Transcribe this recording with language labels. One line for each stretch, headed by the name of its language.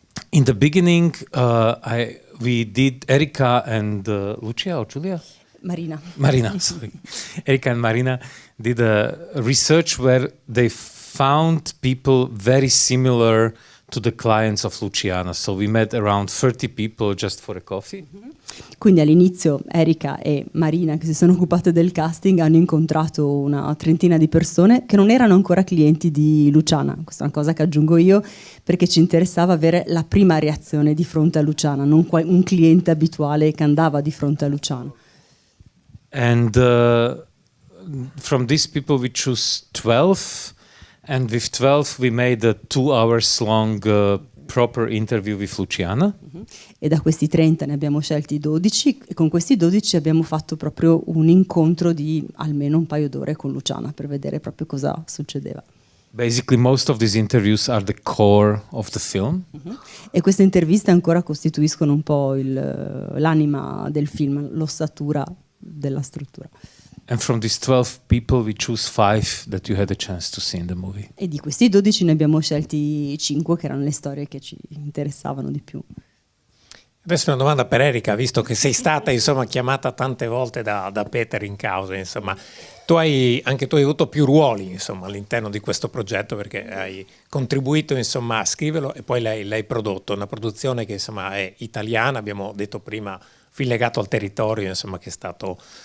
English: In the beginning, we did Erika and Lucia or Giulia? Marina, sorry. Erika and Marina did a research where they found people very similar to the clients of Luciana. So we met around 30 people just for a coffee.
Italian: Quindi all'inizio Erika e Marina, che si sono occupate del casting, hanno incontrato una trentina di persone che non erano ancora clienti di Luciana. Questa è una cosa che aggiungo io perché ci interessava avere la prima reazione di fronte a Luciana, non un cliente abituale che andava di fronte a Luciana.
English: And from these people we choose 12, and with 12 we made a 2 hours long proper interview with Luciana.
Italian: E da questi 30 ne abbiamo scelti 12 e con questi 12 abbiamo fatto proprio un incontro di almeno un paio d'ore con Luciana per vedere proprio cosa succedeva.
English: Basically most of these interviews are the core of the film.
Italian: E queste interviste ancora costituiscono un po' l'anima del film, l'ossatura della struttura.
English: And from these 12 people we choose 5 that you had a chance to see in the movie.
Italian: E di questi 12 ne abbiamo scelti 5 che erano le storie che ci interessavano di più. Adesso una domanda per Erika, visto che sei stata insomma chiamata tante volte da Peter in causa, insomma, anche tu hai avuto più ruoli insomma all'interno di questo progetto, perché hai contribuito insomma a scriverlo e poi l'hai prodotto, una produzione che insomma è italiana, abbiamo detto prima, film legato al territorio, insomma, che è stato